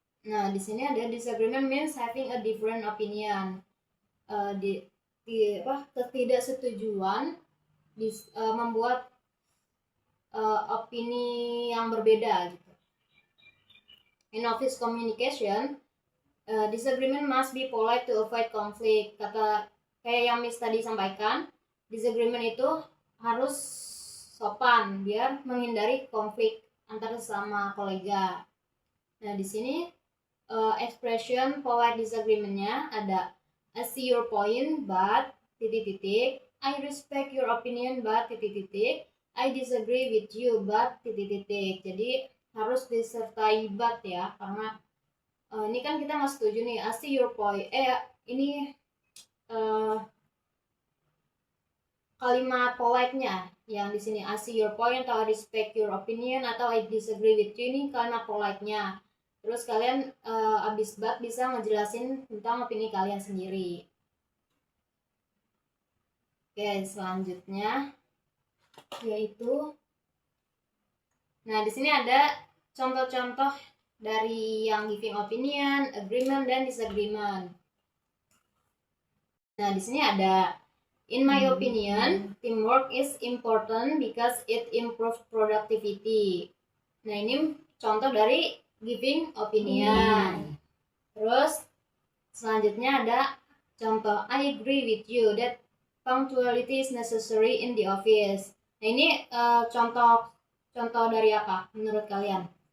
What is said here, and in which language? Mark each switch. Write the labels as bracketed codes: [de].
[id] Nah, di sini ada [en] disagreement means having a different opinion. [id] Ketidaksetujuan membuat opini yang berbeda gitu. [en] In office communication, disagreement must be polite to avoid conflict. [id] Kayak yang Miss tadi sampaikan, disagreement itu harus sopan biar menghindari konflik antar sesama kolega. Nah, di sini [en] expression polite disagreement-nya ada I see your point but ... I respect your opinion but ... I disagree with you but ... [id] Jadi harus disertai but ya, karena ini kan kita nggak setuju nih. [en] I see your point. [id] Ini kalimat polite-nya yang di sini [en] I see your point [id] atau [en] I respect your opinion atau I disagree with you, [id] ini kalimat polite-nya. Terus kalian abis but bisa ngejelasin tentang opini kalian sendiri. Oke, selanjutnya yaitu, nah di sini ada contoh-contoh dari yang giving opinion, agreement, dan disagreement. Nah, di sini ada [en] in my opinion, teamwork is important because it improves productivity. [id] Nah, ini contoh dari giving opinion. Terus selanjutnya ada contoh [en] I agree with you that punctuality is necessary in the office. [id] Nah, ini contoh dari apa menurut kalian?